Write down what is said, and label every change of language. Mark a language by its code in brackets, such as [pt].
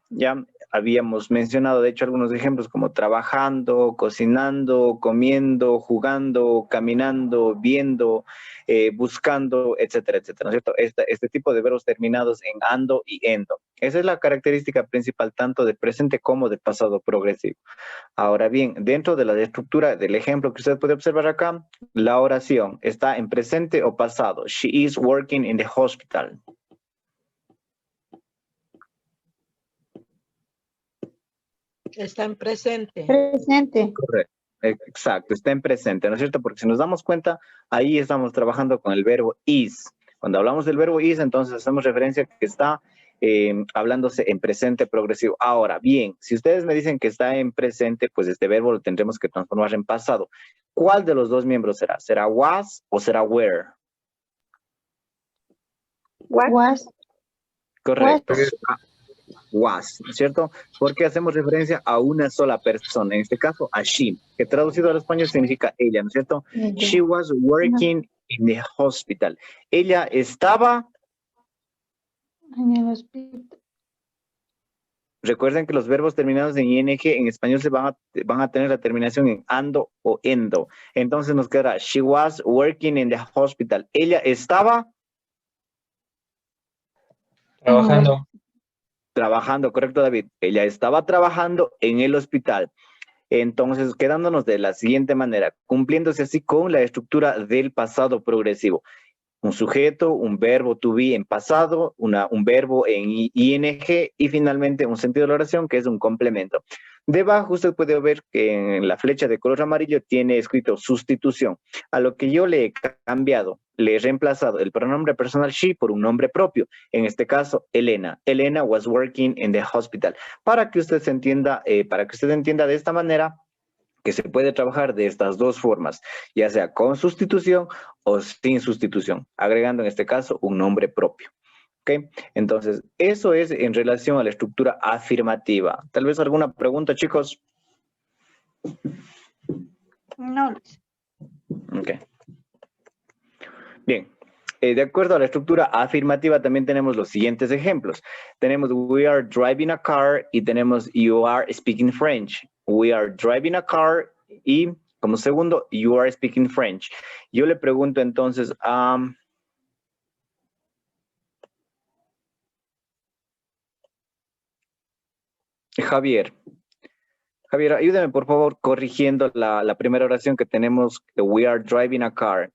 [es] Ya habíamos mencionado, de hecho, algunos ejemplos como trabajando, cocinando, comiendo, jugando, caminando, viendo, buscando, etcétera, etcétera, ¿no es cierto? Este tipo de verbos terminados en ando y endo. Esa es la característica principal tanto de presente como de pasado progresivo. Ahora bien, dentro de la estructura del ejemplo que usted puede observar acá, la oración está en presente o pasado. [en] She is working in the hospital. [es] Está en presente. Presente. Correcto. Exacto, está en presente, ¿no es cierto? Porque si nos damos cuenta, ahí estamos trabajando con el verbo is. Cuando hablamos del verbo is, entonces hacemos referencia a que está hablándose en presente progresivo. Ahora, bien, si ustedes me dicen que está en presente, pues este verbo lo tendremos que transformar en pasado. ¿Cuál de los dos miembros será? ¿Será was o será were? [en] Was. [es] Correcto. Was, ¿no es cierto? Porque hacemos referencia a una sola persona, en este caso a she, que traducido al español significa ella, ¿no es cierto? [en] She was working in the hospital. [es] Ella estaba En el hospital. Recuerden que los verbos terminados en ing en español van a tener la terminación en ando o endo. Entonces nos quedará [en] she was working in the hospital. [es] Ella estaba trabajando, correcto, David. Ella estaba trabajando en el hospital. Entonces, quedándonos de la siguiente manera, cumpliéndose así con la estructura del pasado progresivo. Un sujeto, un verbo to be en pasado, un verbo en ing y finalmente un sentido de la oración que es un complemento. Debajo usted puede ver que en la flecha de color amarillo tiene escrito sustitución. A lo que yo le he cambiado, le he reemplazado el pronombre personal she por un nombre propio. En este caso, Elena. [en] Elena was working in the hospital. [es] Para que usted se entienda, de esta manera, que se puede trabajar de estas dos formas, ya sea con sustitución o sin sustitución, agregando en este caso un nombre propio. ¿Ok? Entonces, eso es en relación a la estructura afirmativa. Tal vez alguna pregunta, chicos. No. Ok. Bien. De acuerdo a la estructura afirmativa también tenemos los siguientes ejemplos. Tenemos [en] we are driving a car [es] y tenemos [en] you are speaking French. We are driving a car y [es] como segundo, [en] you are speaking French. [es] Yo le pregunto entonces a Javier. Javier, ayúdame por favor corrigiendo la primera oración que tenemos, [en] we are driving a car.